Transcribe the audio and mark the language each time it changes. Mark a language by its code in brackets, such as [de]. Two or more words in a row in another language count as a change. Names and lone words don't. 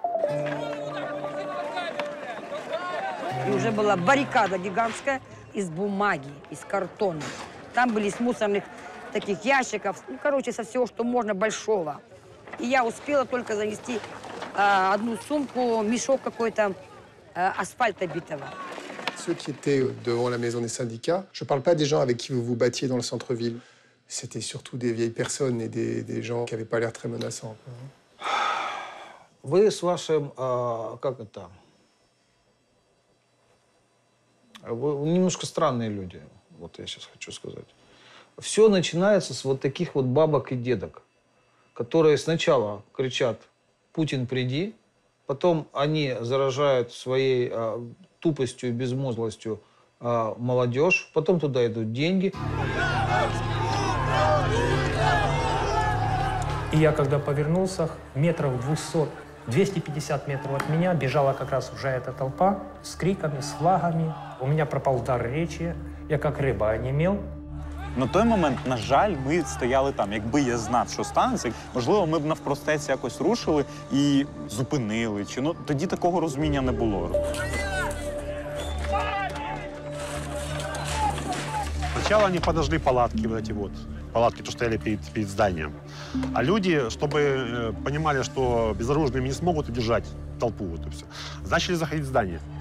[ru] И уже была баррикада гигантская из бумаги, из картона. Там были из мусорных таких ящиков, короче, со всего, что можно, большого. И я uspела только занести одну сумку, мешок какой-то асфальта битого. [fr] Ceux qui étaient devant la maison des syndicats, je ne parle pas des gens avec qui vous vous battiez dans le centre-ville. C'était surtout des vieilles personnes et des gens qui n'avaient pas l'air très menaçants. [ru] Вы с вашим, как это, вы немножко странные люди, вот я сейчас хочу сказать. Все начинается с вот таких вот бабок и дедок, которые сначала кричат: «Путин, приди», потом они заражают своей тупостью и безмозглостью молодежь, потом туда идут деньги. И я, когда повернулся, метров 250 метров от меня бежала как раз уже эта толпа с криками, с флагами. У меня пропал дар речи, я как рыба онемел. [uk] На той момент, на жаль, ми стояли там. Якби я знав, що станеться, можливо, ми б навпростець якось рушили і зупинили. Тоді такого розуміння не було. [ru] Сначала они подожгли палатки, вот эти вот. Палатки, что стояли перед зданием. А люди, чтобы понимали, что безоружными не смогут удержать толпу, вот и все, начали заходить в здание.